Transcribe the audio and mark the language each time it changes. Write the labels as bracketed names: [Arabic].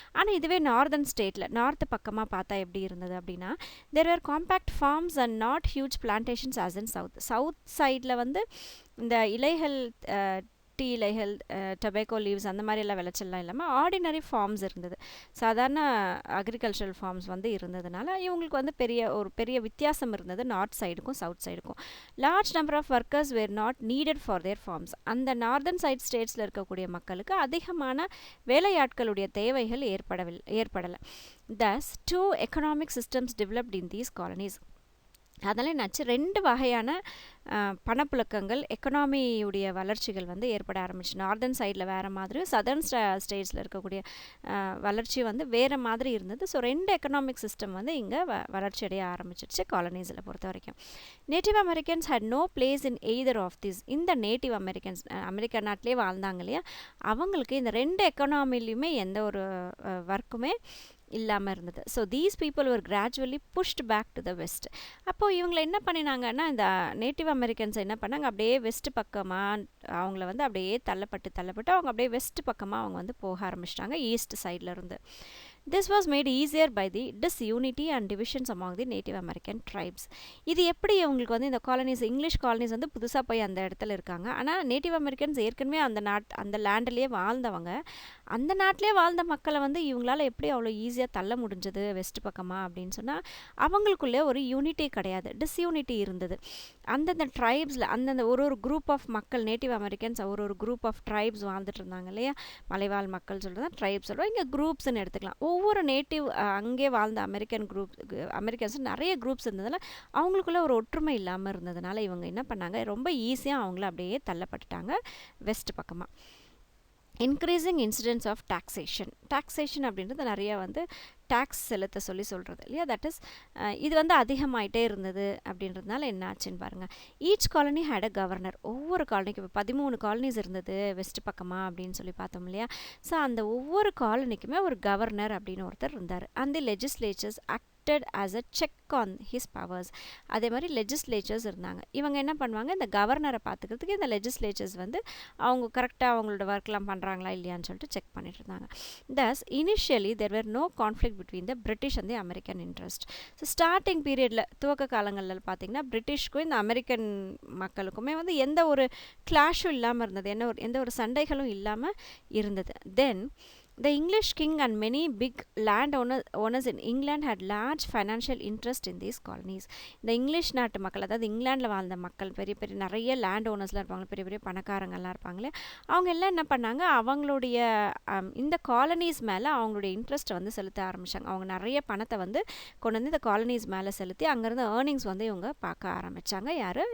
[Tamil] ஆனால் இதுவே நார்தர்ன் ஸ்டேட்டில், நார்த்து பக்கமாக பார்த்தா எப்படி இருந்தது அப்படின்னா, [English] there were compact farms and not huge plantations as in [Tamil] South சைடில் வந்து இந்த இலைகள், டீ இலைகள், டொபேக்கோ லீவ்ஸ், அந்த மாதிரி எல்லாம் விளைச்சல்லாம் இல்லாமல் ஆர்டினரி ஃபார்ம்ஸ் இருந்தது, சாதாரண அக்ரிகல்ச்சரல் ஃபார்ம்ஸ் வந்து இருந்ததுனால இவங்களுக்கு வந்து பெரிய வித்தியாசம் இருந்தது north சைடுக்கும் south சைடுக்கும். [English] Large number of workers were not needed for their farms. [Tamil] அந்த நார்தர்ன் சைட் ஸ்டேட்ஸில் இருக்கக்கூடிய மக்களுக்கு அதிகமான வேலையாட்களுடைய தேவைகள் ஏற்படலை. [English] Thus, two economic systems developed in these colonies. [Tamil] அதனால் என்னாச்சு, ரெண்டு வகையான பணப்புழக்கங்கள், எக்கனாமியுடைய வளர்ச்சிகள் வந்து ஏற்பட ஆரம்பிச்சு. நார்தர்ன் சைடில் வேறு மாதிரி, சதர்ன் ஸ்டேட்ஸில் இருக்கக்கூடிய வளர்ச்சி வந்து வேறு மாதிரி இருந்தது. ஸோ ரெண்டு எக்கனாமிக் சிஸ்டம் வந்து இங்கே வளர்ச்சி அடைய ஆரம்பிச்சிருச்சு காலனிஸில் பொறுத்த வரைக்கும். [English] Native Americans had no place in either of this. [Tamil] இந்த நேட்டிவ் அமெரிக்கன்ஸ் அமெரிக்கா நாட்டிலே வாழ்ந்தாங்க இல்லையா, அவங்களுக்கு இந்த ரெண்டு எக்கனாமிலையுமே எந்த ஒரு ஒர்க்குமே இல்லாமல் இருந்தது. [English] So these people were gradually pushed back to the west. [Tamil] அப்போது இவங்களை என்ன பண்ணினாங்கன்னா, இந்த நேட்டிவ் அமெரிக்கன்ஸ் என்ன பண்ணாங்க, அப்படியே வெஸ்ட் பக்கமாக அவங்கள வந்து அப்படியே தள்ளப்பட்டு அவங்க அப்படியே வெஸ்ட் பக்கமாக அவங்க வந்து போக ஆரம்பிச்சிட்டாங்க, ஈஸ்ட் சைடில் இருந்து. [English] This was made easier by the disunity and divisions among the Native American tribes. [Tamil] இது எப்படி அவங்களுக்கு வந்து இந்த காலனிஸ், இங்கிலீஷ் காலனிஸ் வந்து புதுசாக போய் அந்த இடத்துல இருக்காங்க. ஆனால் நேட்டிவ் அமெரிக்கன்ஸ் ஏற்கனவே அந்த லேண்டிலேயே வாழ்ந்தவங்க, அந்த நாட்டிலே வாழ்ந்த மக்களை வந்து இவங்களால எப்படி அவ்வளோ ஈஸியாக தள்ள முடிஞ்சது வெஸ்ட் பக்கமாக அப்படின்னு சொன்னால், அவங்களுக்குள்ளே ஒரு யூனிட்டி கிடையாது, டிஸ்யூனிட்டி இருந்தது. அந்தந்த ட்ரைப்ஸில் அந்தந்த ஒரு குரூப் ஆஃப் மக்கள், நேட்டிவ் அமெரிக்கன்ஸ் ஒரு குரூப் ஆஃப் ட்ரைப்ஸ் வாழ்ந்துட்டு இருந்தாங்க இல்லையா, மலைவாழ் மக்கள் சொல்கிறது தான் ட்ரைப்ஸ் சொல்கிறோம். இங்கே குரூப்ஸ்ன்னு எடுத்துக்கலாம். ஒவ்வொரு நேட்டிவ் அங்கே வாழ்ந்த அமெரிக்கன்ஸ் நிறைய குரூப்ஸ் இருந்ததுனால அவங்களுக்குள்ள ஒரு ஒற்றுமை இல்லாமல் இருந்ததுனால இவங்க என்ன பண்ணாங்க, ரொம்ப ஈஸியாக அவங்கள அப்படியே தள்ளப்பட்டுட்டாங்க வெஸ்ட் பக்கமாக. [English] increasing incidents of taxation [Tamil] அப்படின்றது நிறைய வந்து டேக்ஸ் செலுத்த சொல்கிறது இல்லையா, தட் இஸ் இது வந்து அதிகமாகிட்டே இருந்தது அப்படின்றதுனால என்ன ஆச்சுன்னு பாருங்கள். [English] Each colony had a governor. [Tamil] ஒவ்வொரு காலனிக்கும் 13 காலனிஸ் இருந்தது வெஸ்ட் பக்கமாக அப்படின்னு சொல்லி பார்த்தோம் இல்லையா. ஸோ அந்த ஒவ்வொரு காலனிக்குமே ஒரு கவர்னர் அப்படின்னு ஒருத்தர் இருந்தார். [English] அந்த legislatures as a check on his powers. [Tamil] அதே மாதிரி லெஜிஸ்லேச்சர்ஸ் இருந்தாங்க. இவங்க என்ன பண்ணுவாங்க, இந்த கவர்னரை பார்த்துக்கிறதுக்கு இந்த லெஜிஸ்லேச்சர்ஸ் வந்து அவங்க கரெக்டாக அவங்களோட ஒர்க்லாம் பண்ணுறாங்களா இல்லையான்னு சொல்லிட்டு செக் பண்ணிட்டு இருந்தாங்க. [English] Thus, initially there were no conflict between the British and the American interest. [Tamil] So starting பீரியடில், துவக்க காலங்களில் பார்த்தீங்கன்னா பிரிட்டிஷ்க்கும் இந்த அமெரிக்கன் மக்களுக்குமே வந்து எந்த ஒரு கிளாஷும் இல்லாமல் இருந்தது, எந்த ஒரு சண்டைகளும் இல்லாமல் இருந்தது. தென் [English] The English king and many big owners in England had large financial interest in these colonies. [Tamil] இந்த இங்கிலீஷ் நாட்டு மக்கள், அதாவது இங்கிலாண்டில் வாழ்ந்த மக்கள், பெரிய பெரிய நிறைய லேண்ட் ஓனர்ஸ்லாம் இருப்பாங்க, பெரிய பெரிய பணக்காரங்கள்லாம் இருப்பாங்களே, அவங்க எல்லாம் என்ன பண்ணாங்க, அவங்களுடைய இந்த காலனிஸ் மேலே அவங்களுடைய இன்ட்ரெஸ்ட்டை வந்து செலுத்த ஆரம்பித்தாங்க. அவங்க நிறைய பணத்தை வந்து கொண்டு வந்து இந்த காலனிஸ் மேலே செலுத்தி அங்கேருந்து ஏர்னிங்ஸ் வந்து இவங்க பார்க்க ஆரம்பித்தாங்க. யார்?